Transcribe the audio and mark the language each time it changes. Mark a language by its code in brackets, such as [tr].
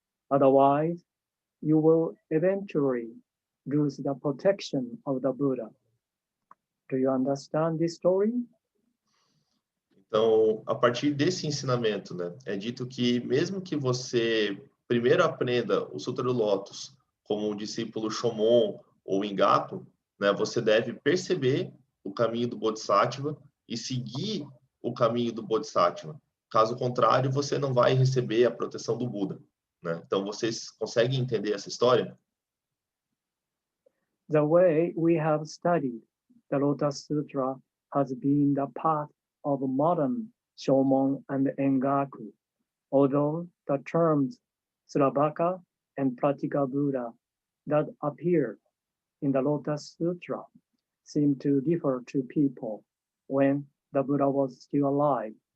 [en] Otherwise, you will eventually lose the protection of the Buddha. Do you understand this story? [pt] Então, a partir desse ensinamento, né, é dito que mesmo que você primeiro aprenda o Sutra do Lótus como um discípulo Shomon ou Engaku, né, você deve perceber o caminho do Bodhisattva e seguir o caminho do Bodhisattva. Caso contrário, você não vai receber a proteção do Buda, né? Então, vocês conseguem entender essa história? [en] The way we have studied the Lotus Sutra has been the path of modern Shomon and Engaku, although the terms Sravaka and Pratika Buddha that appear in the Lotus Sutra seem to differ to people when the Buddha was still alive.